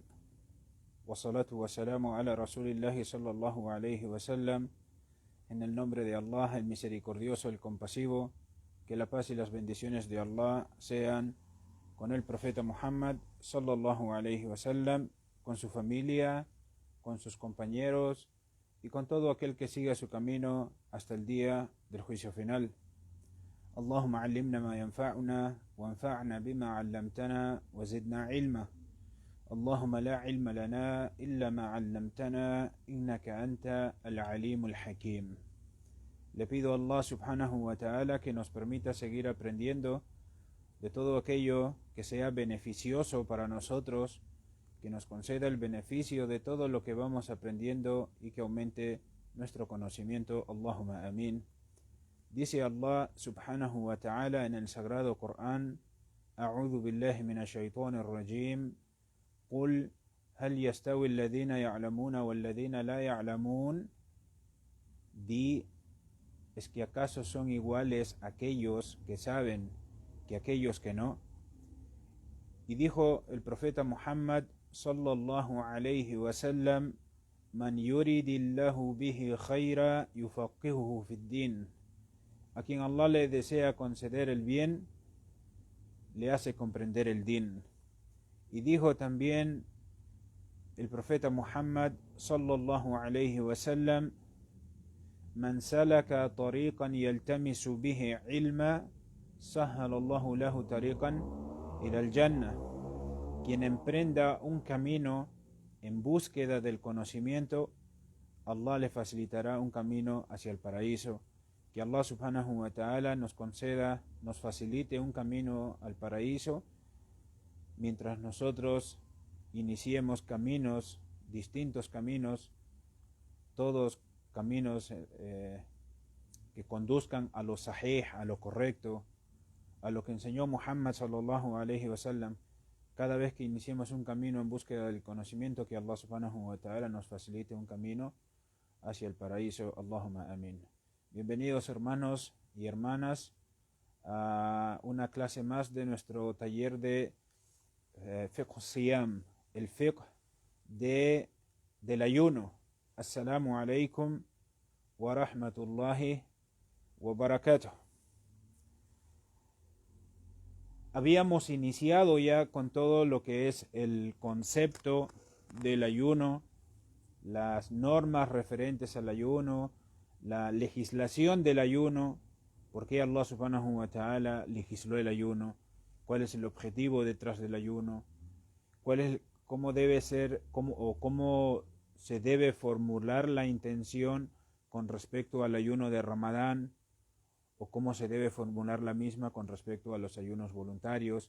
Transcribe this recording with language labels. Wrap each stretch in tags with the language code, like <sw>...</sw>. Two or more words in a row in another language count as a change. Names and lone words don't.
<ar>والصلاة والسلام على رسول الله صلى الله عليه وسلم.</ar> <es>En el nombre de Allah, el misericordioso, el compasivo, que la paz y las bendiciones de Allah sean con el profeta Muhammad</es> <ar>صلى الله عليه وسلم,</ar> <es>con su familia, con sus compañeros y con todo aquel que siga su camino hasta el día del juicio final.</es> <ar>اللهم علمنا ما ينفعنا وانفعنا بما علمتنا وزدنا علما. اللهم لا علم لنا إلا ما علمتنا إنك أنت العليم الحكيم.</ar> <es>Le pido a Allah</es> <ar>سبحانه وتعالى</ar> <es>que nos permita seguir aprendiendo de todo aquello que sea beneficioso para nosotros, que nos conceda el beneficio de todo lo que vamos aprendiendo y que aumente nuestro conocimiento.</es> <ar>اللهم آمين.</ar> <es>Dice Allah</es> <ar>سبحانه وتعالى</ar> <es>en el sagrado Corán:</es> <ar>أعوذ بالله من الشيطان الرجيم. قل هل يستوي الذين يعلمون والذين لا يعلمون.</ar> <es>Di, ¿es que acaso son iguales aquellos que saben que aquellos que no? Y dijo el profeta Muhammad</es> <ar>صلى الله عليه وسلم: من يرد الله به خيرا يفقهه في الدين.</ar> <es>A quien Allah le desea conceder el bien, le hace comprender el din. Y dijo también el profeta Muhammad</es> <ar>صلى الله عليه وسلم: من سلك طريقا يلتمس به علما سهل الله له طريقا إلى الجنة.</ar> <es>Quien emprenda un camino en búsqueda del conocimiento, Allah le facilitará un camino hacia el paraíso. Que Allah</es> <ar>سبحانه وتعالى</ar> <es>nos conceda, nos facilite un camino al paraíso, mientras nosotros iniciemos caminos, distintos caminos, todos caminos que conduzcan a lo sahih, a lo correcto, a lo que enseñó Muhammad</es> <ar>صلى الله عليه وسلم.</ar> <es>Cada vez que iniciemos un camino en búsqueda del conocimiento, que Allah</es> <ar>سبحانه وتعالى</ar> <es>nos facilite un camino hacia el paraíso.</es> <ar>اللهم آمين.</ar> <es>Bienvenidos hermanos y hermanas a una clase más de nuestro taller de</es> <ar>فقه الصيام,</ar> <es>el fiqh del ayuno.</es> <ar>السلام عليكم ورحمة الله وبركاته.</ar> <es>Habíamos iniciado ya con todo lo que es el concepto del ayuno, las normas referentes al ayuno, la legislación del ayuno, por qué Allah</es> <ar>سبحانه وتعالى</ar> <es>legisló el ayuno, cuál es el objetivo detrás del ayuno, cómo debe ser, cómo se debe formular la intención con respecto al ayuno de Ramadán, o cómo se debe formular la misma con respecto a los ayunos voluntarios.</es>